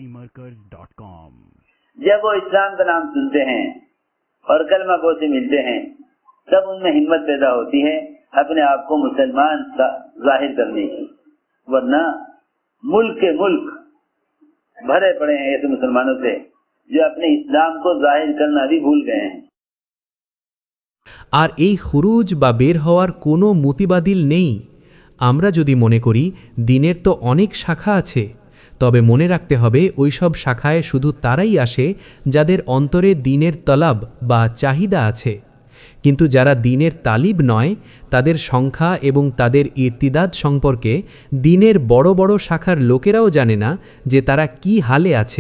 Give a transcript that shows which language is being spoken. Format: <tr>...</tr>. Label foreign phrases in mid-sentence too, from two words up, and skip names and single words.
<ur>جب وہ اسلام کا نام سنتے ہیں اور کلمہ گو سے ملتے ہیں تب ان میں ہمت پیدا ہوتی ہے اپنے آپ کو مسلمان ظاہر کرنے کی، ورنہ ملک کے ملک بھرے پڑے ہیں ایسے مسلمانوں سے جو اپنے اسلام کو ظاہر کرنا بھی بھول گئے ہیں۔</ur> <bn>আর এই খুরুজ বা বের হওয়ার কোনো মতিবাদিল নেই। আমরা যদি মনে করি দিনের তো অনেক শাখা আছে, তবে মনে রাখতে হবে ওইসব শাখায় শুধু তারাই আসে যাদের অন্তরে দিনের তলাব বা চাহিদা আছে, কিন্তু যারা দিনের তালিব নয় তাদের সংখ্যা এবং তাদের ইরতিদাদ সম্পর্কে দিনের বড় বড় শাখার লোকেরাও জানে না যে তারা কি হালে আছে।</bn>